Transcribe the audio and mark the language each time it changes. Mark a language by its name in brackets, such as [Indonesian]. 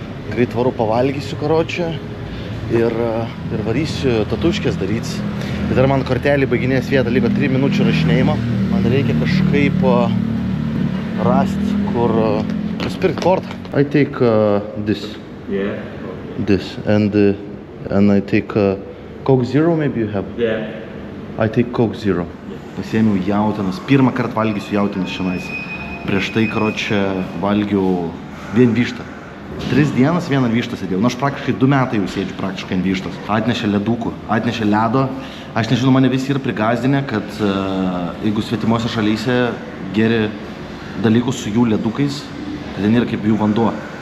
[Lithuanian] Greit varu pavalgysiu, karočią. Ir varysiu tatuškės daryti. Ir dar man kortelį baiginės vietą, liko 3 minučių rašinėjimo. Man reikia kažkaip rasti, kur nusipirkti kortą. [English] I take this. Yeah. This. And I take Coke Zero, maybe you have? Yeah. I take Coke Zero. [Lithuanian] Pasiėmiau jautienos. Pirmą kartą valgysiu jautienos šiandien. Prieš tai, karočią, valgiau vien vištą. 3 dienas vieną vištą sėdėjau. Nu, aš praktiškai 2 metai jau sėdžiu praktiškai ant vištos. Atnešė ledukų, atnešė ledo. Aš nežinau, mane visi yra prigazdinę, kad jeigu svetimuose šalyse geri dalykus su jų ledukais, tai ten yra kaip jų vanduo.